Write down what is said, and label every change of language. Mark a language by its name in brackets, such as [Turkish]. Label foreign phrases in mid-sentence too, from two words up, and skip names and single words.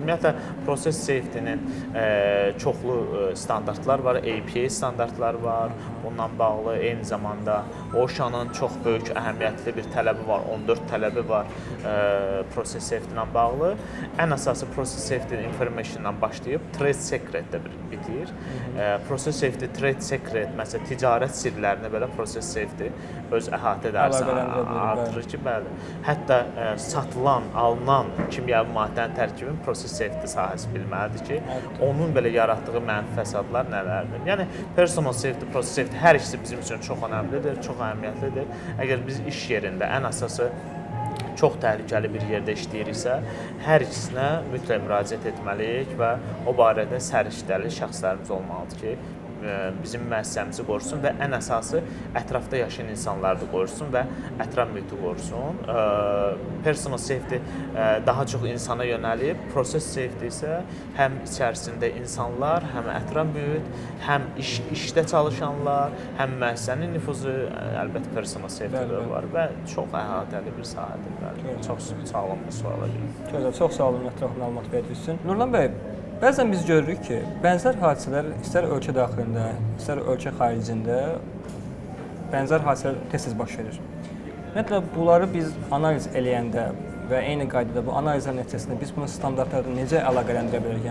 [Azerbaijani] Ümumiyyətlə, [English] proses safety-nin [Azerbaijani] çoxlu standartlar var, APA standartlar var. Bununla bağlı eyni zamanda OSHA-nın çox böyük əhəmiyyətli bir tələbi var, 14 tələbi var [English] proses safety-ilə [Azerbaijani] bağlı. Ən əsası [English] proses safety information-dan [Azerbaijani] başlayıb [English] trade secret-də [Azerbaijani] bitir. [English] Proses safety, trade secret, [Azerbaijani] məsələn, ticarət sirlərini belə [English] proses safety [Azerbaijani] öz əhatə edərsən, artırır ki, bəli. Hətta satılan, alınan kimyəvi maddənin tərkibinin [English] proses safety [Azerbaijani] sahəsi bilməlidir ki, onun belə yaratdığı mənfi fəsadlar nələrdir. Yəni, [English] personal safety, process safety [Azerbaijani] hər ikisi bizim üçün çox önəmlidir, çox əhəmiyyətlidir. Əgər biz iş yerində ən əsası çox təhlükəli bir yerdə işləyiriksə, hər ikisinə mütləq müraciət etməliyik və o barədə səriştəli şəxslərimiz olmalıdır ki, bizim müəssisəmizi qorusun və ən əsası ətrafda yaşayan insanları da qorusun və ətraf mühiti qorusun. [English] Personal safety [Azerbaijani] daha çox insana yönəlib, [English] process safety [Azerbaijani] isə həm içərisində insanlar, həm ətraf mühit, həm işdə çalışanlar, həm müəssisənin nüfuzu, əlbəttə [English] personal safety [Azerbaijani] var və çox əhatəli bir sahədir. Çox sağlam bir suala gəlir. Çox sağ olun, ətraflı məlumat verdiyiniz üçün. Nurlan bəy, bəzən biz görürük ki, bənzər hadisələr istər ölkə daxilində, istər ölkə xaricində bənzər hadisələr tez-tez baş verir. Ümumiyyətlə, bunları biz analiz eləyəndə və eyni qaydada bu analizlər nəticəsində biz bunu standartlarla necə əlaqələndirə bilərik?